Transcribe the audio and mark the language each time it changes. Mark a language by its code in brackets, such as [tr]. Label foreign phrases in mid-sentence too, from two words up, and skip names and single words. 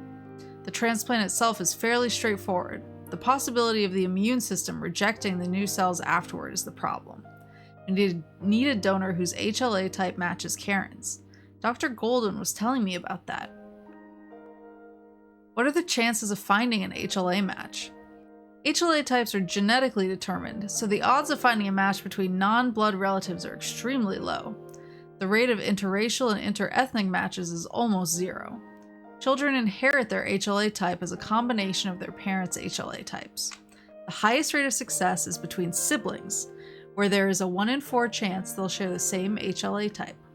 [en] The transplant itself is fairly straightforward. The possibility of the immune system rejecting the new cells afterward is the problem. We need a donor whose HLA type matches Karen's. Dr. Golden was telling me about that. What are the chances of finding an HLA match? HLA types are genetically determined, so the odds of finding a match between non-blood relatives are extremely low. The rate of interracial and interethnic matches is almost zero. Children inherit their HLA type as a combination of their parents' HLA types. The highest rate of success is between siblings, where there is a 1 in 4 chance they'll share the same HLA type.